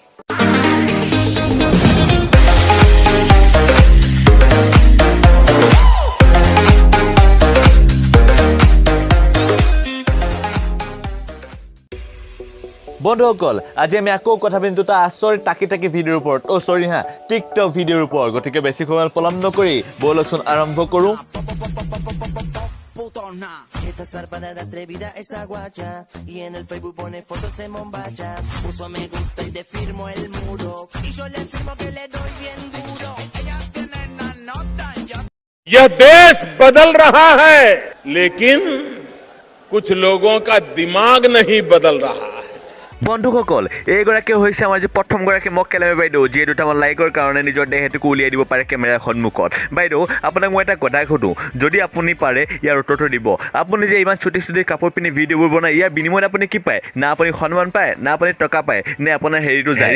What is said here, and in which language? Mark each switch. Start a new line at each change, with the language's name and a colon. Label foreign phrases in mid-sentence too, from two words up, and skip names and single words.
Assamese: বন্ধুসকল, আজি আমি আকৌ কথা পাতিম দুটা আচৰিত টাকি ভিডিঅ'ৰ ওপৰত। টিকটক ভিডিঅ'ৰ ওপৰত। গতিকে বেছি সময় পলম নকৰি ব'লকচোন আৰম্ভ কৰোঁ।
Spanish: Esta zarpada de atrevida esa guacha y en el Facebook pone fotos en bombacha. Puso me gusta y le firmo el muro y yo le firmo que le doy bien duro. Ella tiene una nota.
Hindi: यह देश बदल रहा है, लेकिन कुछ लोगों का दिमाग नहीं बदल रहा है।
Assamese: বন্ধুসকল, এইগৰাকী হৈছে আমাৰ যে প্ৰথমগৰাকী মক্কেলামী বাইদেউ, যিয়ে দুটামান লাইকৰ কাৰণে নিজৰ দেহটোকো উলিয়াই দিব পাৰে কেমেৰাৰ সন্মুখত। বাইদেউ, আপোনাক মই এটা কথা সুধোঁ, যদি আপুনি পাৰে ইয়াৰ উত্তৰটো দিব। আপুনি যে ইমান চুটি কাপোৰ পিন্ধি ভিডিঅ'বোৰ বনায়, ইয়াৰ বিনিময়ত আপুনি কি পায়? না আপুনি সন্মান পায়, না আপুনি টকা পায়, নে আপোনাৰ হেৰিটো যায়?